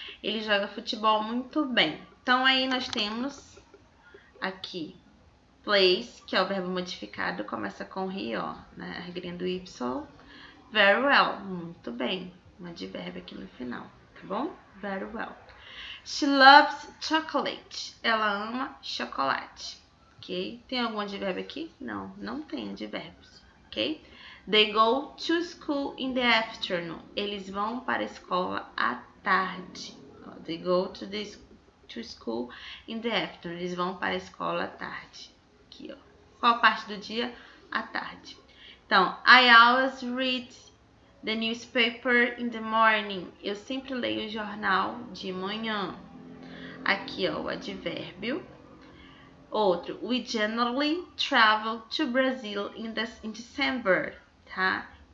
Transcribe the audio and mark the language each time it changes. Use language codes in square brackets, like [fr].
[pt] Ele joga futebol muito bem. Então, aí nós temos aqui plays, que é o verbo modificado, começa com he, ó, né, a regrinha do Y. Very well, muito bem, um advérbio aqui no final, tá bom? Very well. [en] She loves chocolate. [pt] Ela ama chocolate, ok? Tem algum advérbio aqui? Não, não tem advérbios, ok? [en] They go to school in the afternoon. [pt] Eles vão para a escola à tarde. [en] They go to school in the afternoon. [pt] Eles vão para a escola à tarde. Aqui, ó. Qual parte do dia? À tarde. [en] Então, I always read the newspaper in the morning. [pt] Eu sempre leio o jornal de manhã. Aqui, ó, o advérbio. [en] Outro, we generally travel to Brazil in December, tá?